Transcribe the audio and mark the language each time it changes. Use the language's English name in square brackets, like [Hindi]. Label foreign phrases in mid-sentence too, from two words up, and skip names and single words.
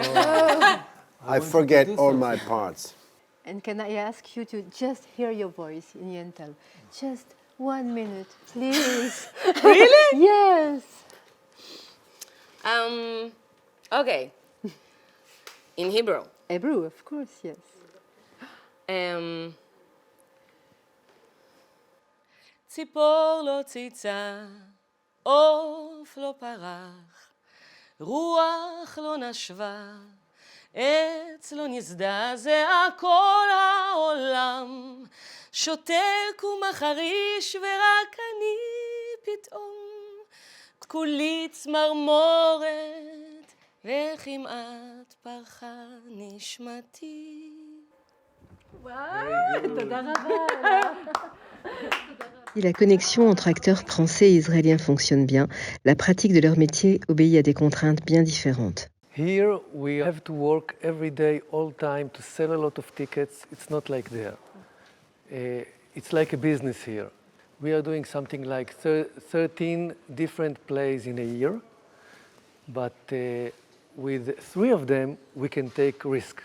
[English] I forget all my parts. And can I ask you to just hear your voice in Yentl? Just 1 minute, please. Really? Yes. Okay. In Hebrew. Hebrew, of course, yes. [Hebrew] ציפור לא ציצה, עוף לא פרח, רוח לא נשבה, עץ לא נזדעזע, כל העולם שותק ומחריש, ורק אני פתאום כולי צמרמורת, וכמעט פרחה נשמתי. [French] Si la connexion entre acteurs français et israéliens fonctionne bien, la pratique de leur métier obéit à des contraintes bien différentes. [English] Here we have to work every day, all time, to sell a lot of tickets. It's not like there. It's like a business here. We are doing something like 13 different plays in a year, but with 3 of them, we can take risk.